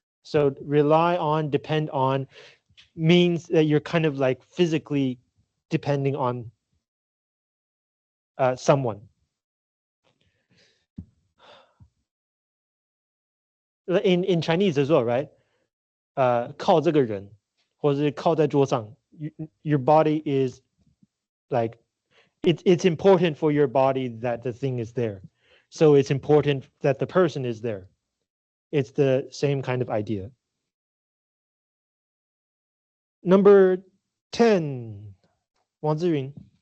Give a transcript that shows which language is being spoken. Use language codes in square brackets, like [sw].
[en] So rely on, depend on means that you're kind of like physically depending on someone. In Chinese as well, right? [zh] 靠这个人，或是靠在桌上. [en] Your body is like it's important for your body that the thing is there. So it's important that the person is there. It's the same kind of idea. Number 10, 王志云.